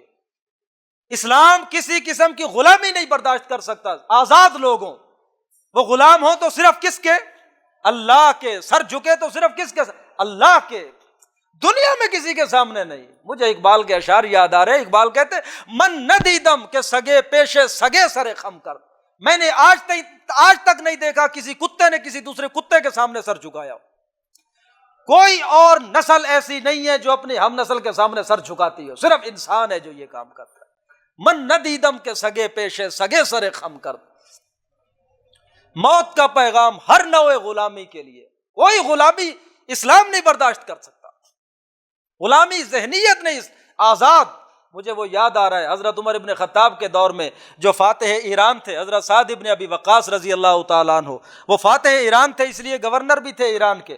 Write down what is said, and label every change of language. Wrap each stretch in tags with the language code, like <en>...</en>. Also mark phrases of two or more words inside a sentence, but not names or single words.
<ur>اسلام کسی قسم کی غلامی نہیں برداشت کر سکتا۔ آزاد لوگوں، وہ غلام ہو تو صرف کس کے؟ اللہ کے۔ سر جھکے تو صرف کس کے؟ اللہ کے، دنیا میں کسی کے سامنے نہیں۔ مجھے اقبال کے اشعار یاد آ رہے ہیں، اقبال کہتے</ur> <fa>من ندیدم کہ سگے پیشے سگے سر خم کر،</fa> <ur>میں نے آج تک نہیں دیکھا کسی کتے نے کسی دوسرے کتے کے سامنے سر جھکایا ہو۔ کوئی اور نسل ایسی نہیں ہے جو اپنی ہم نسل کے سامنے سر جھکاتی ہو، صرف انسان ہے جو یہ کام کرتا ہے۔</ur> <fa>من ندیدم کے سگے پیشے سگے سر خم کر،</fa> <ur>موت کا پیغام ہر نوع غلامی کے لیے۔ کوئی غلامی اسلام نہیں برداشت کر سکتا، غلامی ذہنیت نہیں، آزاد۔ مجھے وہ یاد آ رہا ہے حضرت عمر ابن خطاب کے دور میں جو فاتح ایران تھے، حضرت سعد ابن ابی وقاص</ur> <ar>رضی اللہ تعالیٰ عنہ،</ar> <ur>وہ فاتح ایران تھے، اس لیے گورنر بھی تھے ایران کے۔</ur>